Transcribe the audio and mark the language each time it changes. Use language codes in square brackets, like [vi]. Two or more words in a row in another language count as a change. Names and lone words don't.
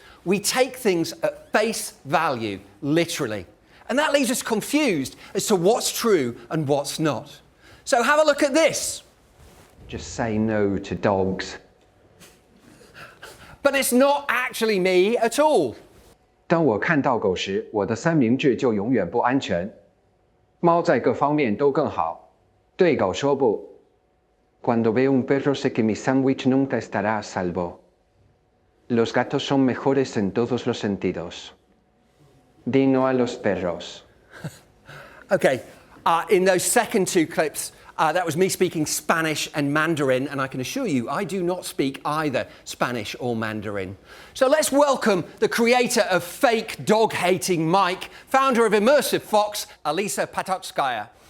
[en] We take things at face value, literally. And that leaves us confused as to what's true and what's not. So have a look at this. Just say no to dogs. But it's not actually me at all. [zh] 当我看到狗时，我的三明治就永远不安全。猫在各方面都更好，对狗说不。 [es] Cuando veo un perro sé que mi sándwich nunca estará a salvo. Los gatos son mejores en todos los sentidos. Di no a los perros. [en] Okay, in those second two clips, that was me speaking Spanish and Mandarin, and I can assure you I do not speak either Spanish or Mandarin. So let's welcome the creator of fake dog-hating Mike, founder of Immersive Fox, Alisa Patotskaya.